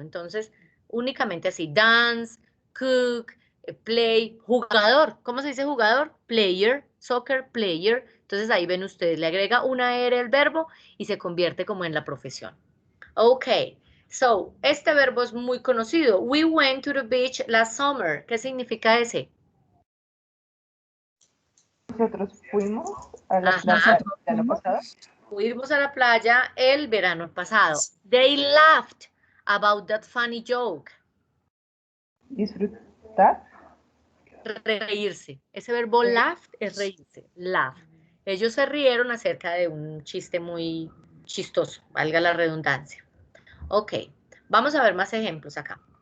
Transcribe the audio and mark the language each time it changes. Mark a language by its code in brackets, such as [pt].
[es] Entonces, únicamente así. Dance, cook, play, jugador. ¿Cómo se dice jugador? Player, soccer player. Entonces ahí ven ustedes, le agrega una R al verbo y se convierte como en la profesión. Ok, so, este verbo es muy conocido. [en] We went to the beach last summer. [es] ¿Qué significa ese? Nosotros fuimos a la Ajá. playa el año pasado. Fuimos a la playa el verano pasado. [en] They laughed about that funny joke. [es] Disfrutar. Reírse. Ese verbo laugh es reírse. Laugh. Ellos se rieron acerca de un chiste muy chistoso, valga la redundancia. Ok, vamos a ver más ejemplos acá.